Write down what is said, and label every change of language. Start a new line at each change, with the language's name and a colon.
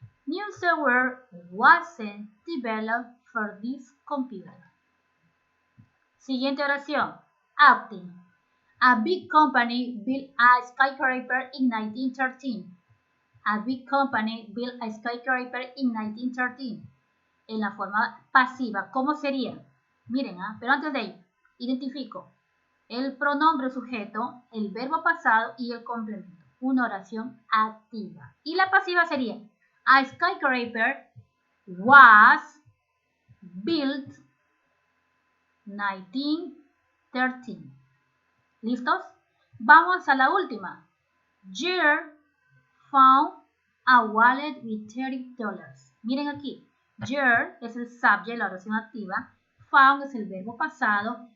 English: New software wasn't developed for this computer.
Spanish: Siguiente oración.
English: Acting. A big company built a skyscraper in 1913. A big company built a skyscraper in 1913.
Spanish: En la forma pasiva, ¿cómo sería? Miren, pero antes de ello, identifico el pronombre sujeto, el verbo pasado y el complemento. Una oración activa. Y la pasiva sería:
English: a skyscraper was built 1913.
Spanish: ¿Listos? Vamos a la última.
English: Jerry found a wallet with $30.
Spanish: Miren aquí. Jerry es el subject, la oración activa. Found es el verbo pasado.